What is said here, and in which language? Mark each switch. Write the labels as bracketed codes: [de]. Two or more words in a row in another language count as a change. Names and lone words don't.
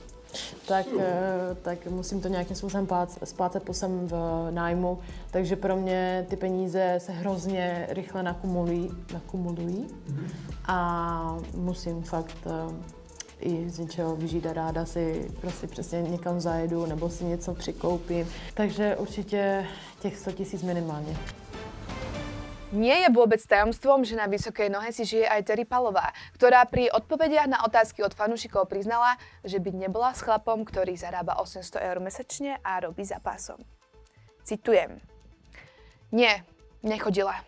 [cs] Tak musím to nějakým způsobem splácet posem v nájmu, takže pro mě ty peníze se hrozně rychle nakumulují a musím fakt i z něčeho vyžít a ráda si prostě přesně někam zajedu nebo si něco přikoupím, takže určitě těch 100 000 minimálně. [sk] Nie je vôbec tajomstvom, že na vysokej nohe si žije aj Terry Palová, ktorá pri odpovediach na otázky od fanúšikov priznala, že by nebola s chlapom, ktorý zarába 800 eur mesačne a robí za pásom. Citujem. Nie, nechodila.